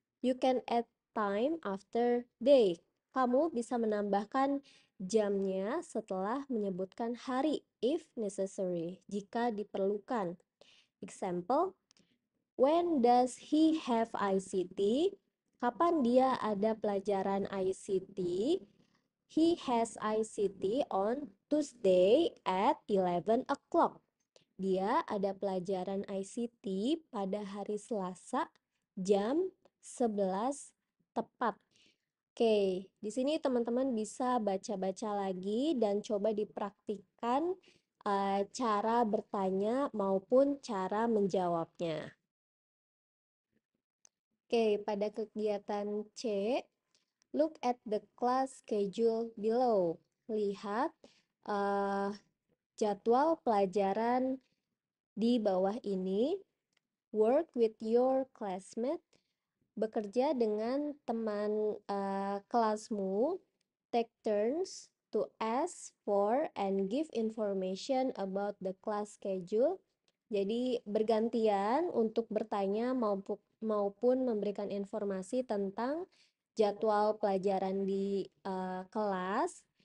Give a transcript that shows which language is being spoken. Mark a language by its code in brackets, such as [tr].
[en] You can add time after day. [id] Kamu bisa menambahkan jamnya setelah menyebutkan hari [en] if necessary, [id] jika diperlukan. [en] Example, when does he have ICT? [id] Kapan dia ada pelajaran ICT? [en] He has ICT on Tuesday at 11 o'clock. [id] Dia ada pelajaran ICT pada hari Selasa jam 11 tepat. Oke, di sini teman-teman bisa baca-baca lagi dan coba dipraktikkan cara bertanya maupun cara menjawabnya. Oke, pada kegiatan C, [en] look at the class schedule below. [id] Lihat jadwal pelajaran di bawah ini. [en] Work with your classmate. [id] Bekerja dengan teman kelasmu. [en] Take turns to ask for and give information about the class schedule. [id] Jadi bergantian untuk bertanya maupun memberikan informasi tentang jadwal pelajaran di kelas.